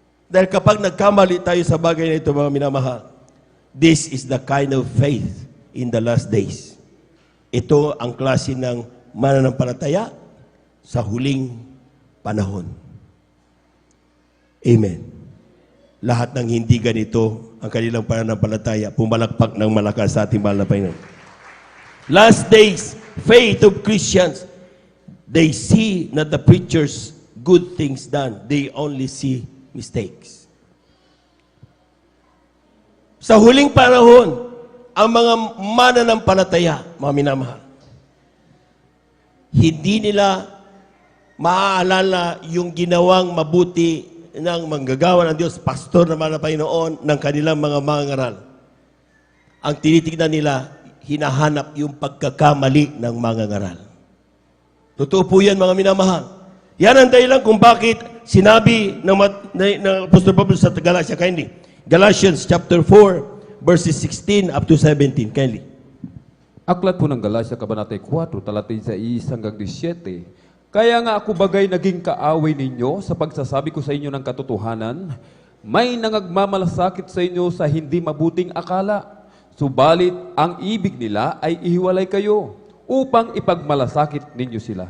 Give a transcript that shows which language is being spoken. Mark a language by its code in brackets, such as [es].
[tl] Dahil kapag nagkamali tayo sa bagay na ito, mga minamahal, [en] this is the kind of faith in the last days. [tl] Ito ang klase ng mananampalataya sa huling panahon. Amen. Lahat ng hindi ganito ang kanilang pananampalataya, pumalakpak ng malakas sa ating mahal na Panginoon. [en] Last days, faith of Christians, they see not the preacher's good things done. They only see mistakes. [tl] Sa huling panahon, ang mga mananampalataya, mga minamahal, hindi nila maaalala yung ginawang mabuti ng manggagawa ng Diyos, pastor naman na Panginoon, ng kanilang mga mangangaral. Ang tinitignan nila, hinahanap yung pagkakamali ng mangangaral. Totoo po yan, mga minamahal. Yan ang dahilan kung bakit sinabi ng Apostol Pablo sa Galatia, kindly. [en] Galatians chapter 4, verses 16 up to 17, kindly. [tl] Aklat po ng Galacia, Kabanata 4, talatin sa 1 hanggang 17. Kaya nga ako bagay naging kaaway ninyo sa pagsasabi ko sa inyo ng katotohanan, may nangagmamalasakit sa inyo sa hindi mabuting akala. Subalit, ang ibig nila ay ihiwalay kayo upang ipagmalasakit ninyo sila.